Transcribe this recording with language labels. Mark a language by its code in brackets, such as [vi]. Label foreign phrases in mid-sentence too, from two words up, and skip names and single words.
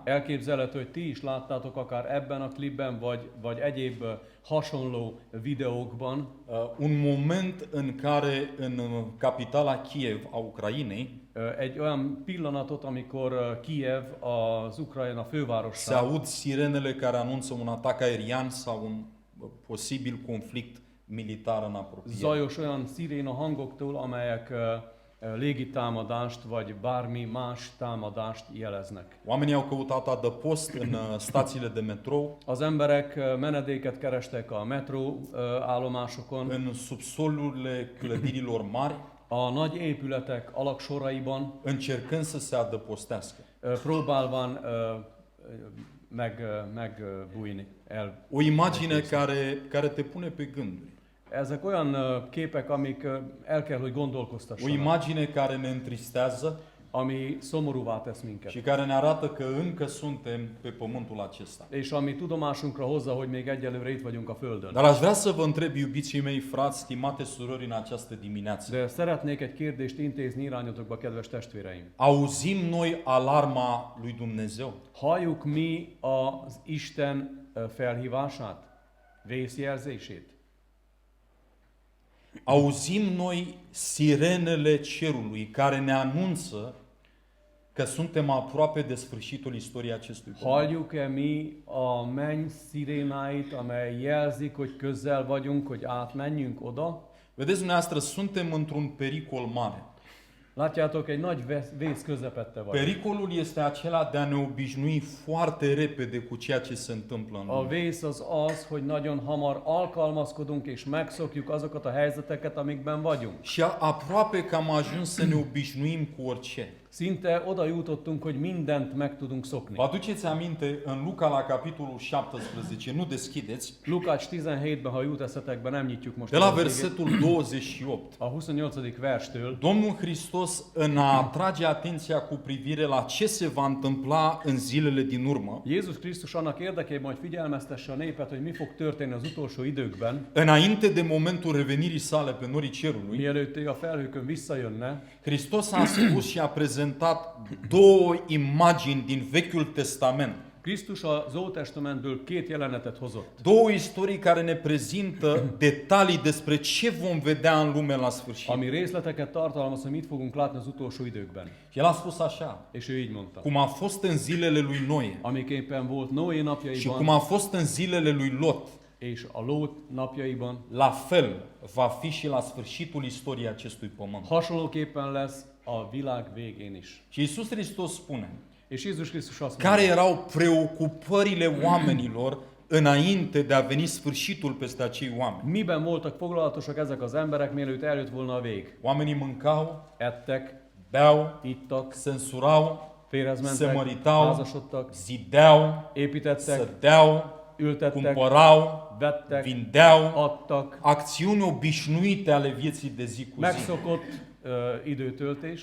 [hu] Elképzelhető, hogy ti is láttátok akár ebben a klipben, vagy egyéb hasonló videókban [ro] un moment în care în capitala Kiev a Ucrainei [hu] egy olyan pillanatot, amikor Kiev, az Ukrajna [ro] se [hu] fővárosa, [ro] aud sirenele care anunță un atac aerian sau un posibil conflict militar în apropiere. [hu] zajos olyan sziréna hangoktól, amelyek légitámadást vagy bármi más támadást jeleznek. [ro] Oamenii au căutat adăpost în stațiile de metrou, [hu] Az emberek menedéket kerestek a metró állomásokon, [ro] în subsolurile clădirilor mari, [hu] a nagy épületek alagsoraiban, [ro] încercând să se adăpostească. [hu] próbálván megbújni. [ro] O imagine care te pune pe gânduri. [hu] Ezek olyan képek, amik el kell, hogy [ro] O [hu] gondolkoztassanak, [ro] imagine care ne întristează [hu] ami szomorúvá tesz [ro] și [hu] minket. [ro] care ne arată că încă suntem pe pământul acesta. [hu] És ami tudomásunkra hozza, hogy még egyelőre itt vagyunk a Földön. [ro] Dar aș vrea să vă întreb, iubiții mei frați, stimate surori, în această dimineață. [hu] De szeretnék egy kérdést intézni irányotokba, kedves testvéreim. [ro] Auzim noi alarma lui Dumnezeu? [hu] Halljuk mi az Isten felhívását, vészjelzését? [ro] Auzim noi sirenele cerului care ne anunță că suntem aproape de sfârșitul istoriei acestui pământ? [hu] Halljuk-e mi a menny szirénáit, amely jelzik, hogy közel vagyunk, hogy átmenjünk oda? [ro] Vedeți dumneavoastră, suntem într-un pericol mare. [hu] Látjátok, egy nagy vész közepette vagy. [ro] Pericolul este acela de a ne obișnui foarte repede cu ceea ce se întâmplă în [hu] A [ro] lume. [hu] vész az, hogy nagyon hamar alkalmazkodunk és megszokjuk azokat a helyzeteket, amikben vagyunk. [ro] Și aproape că am ajuns să ne obișnuim cu orice. [hu] Szinte oda jutottunk, hogy mindent meg tudunk szokni. [ro] Vă aduceți aminte în Luca la capitolul 17, nu deschideți, [hu] Lukács 17-ben, ha jut eszetekbe, nem nyitjuk most. [ro] de la [hu] a végét. [ro] versetul 28. [hu] A 28. verstől [ro] Domnul Hristos în a atrage atenția cu privire la ce se va întâmpla în zilele din urmă, [hu] Jézus Krisztus annak érdekében, hogy figyelmeztesse a népet, hogy mi fog történni az utolsó időkben, [ro] înainte de momentul revenirii sale pe norii cerului, [hu] mielőtt ő a felhőkön visszajönne, [ro] Hristos a spus și a prezentat două imagini din Vechiul Testament. [hu] Krisztus az Ótestamentből két jelenetet hozott. [ro] Două istorii care ne prezintă detalii despre ce vom vedea în lume la sfârșit. [hu] Ami részleteket tartalmaz, hogy mit fogunk látni az utolsó időkben. [ro] El a spus așa, [hu] És ő így mondta. [ro] cum a fost în zilele lui Noe [hu] Amiképpen volt Noé [ro] și cum [hu] napjaiban, [ro] a fost în zilele lui Lot, [hu] és a Lót napjaiban, [ro] la fel va fi și la sfârșitul istoriei acestui pământ. [hu] hasonlóképpen lesz a világ végén is. [ro] Și Iisus Hristos spune, [hu] És Jézus Krisztus azt [ro] care [hu] mondja, [ro] erau preocupările oamenilor înainte de a veni sfârșitul peste acei oameni. [hu] miben voltak foglalatosak ezek az emberek, mielőtt eljött volna a vég. [ro] Oamenii mâncau, [hu] Ettek, [ro] beau, [hu] ittak, [ro] se însurau, [hu] férhez [ro] se [hu] mentek, [ro] măritau, [hu] házasodtak, [ro] zideau, [hu] építettek, [ro] sădeau, [hu] ültettek, [ro] cumpărau, [hu] vettek, [ro] vindeau, [hu] adtak, [ro] acțiuni obișnuite ale vieții de zi cu zi. [hu] megszokott időtöltés.